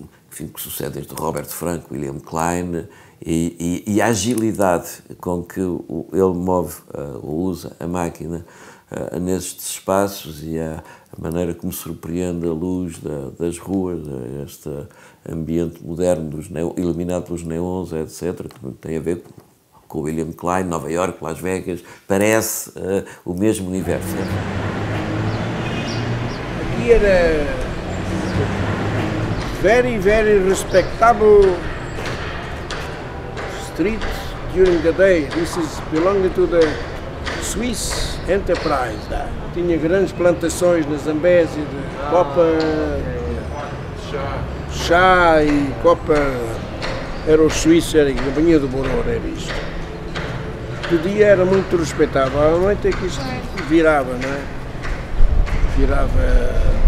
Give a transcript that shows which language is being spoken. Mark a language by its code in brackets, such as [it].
[pt] enfim, que sucede desde Robert Frank, William Klein, e a agilidade com que ele move ou usa a máquina nestes espaços e a maneira como surpreende a luz das ruas, este ambiente moderno iluminado pelos neons, etc., que tem a ver com William Klein, Nova York, Las Vegas, parece o mesmo universo. Aqui era [en] very, very respectable street during the day. This is belonging to the Swiss enterprise. [pt] Tinha grandes plantações na Zambésia de copa, chá e copa. Era o suíço, era a Companhia do Boror, era isto. De dia era muito respeitável, à noite é que isto virava, não é? Virava.